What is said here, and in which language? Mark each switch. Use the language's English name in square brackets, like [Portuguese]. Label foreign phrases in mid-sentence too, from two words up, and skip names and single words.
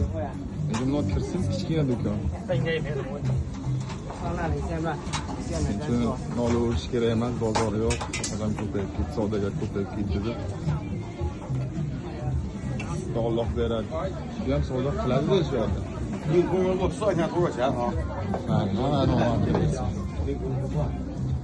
[Uzbek] Endi bundoq kirsiz kichkina do'kon. Chunki nolib o'rish kerak emas, bozor yo'q, odam ko'payib ketdi, savdogar ko'payib ketdi deb. Alloh beradi. Bu ham savdo qiladi deyishyapti. [Chinese] 你给我说一下多少钱啊？ [Uzbek] Ha, mana kerak.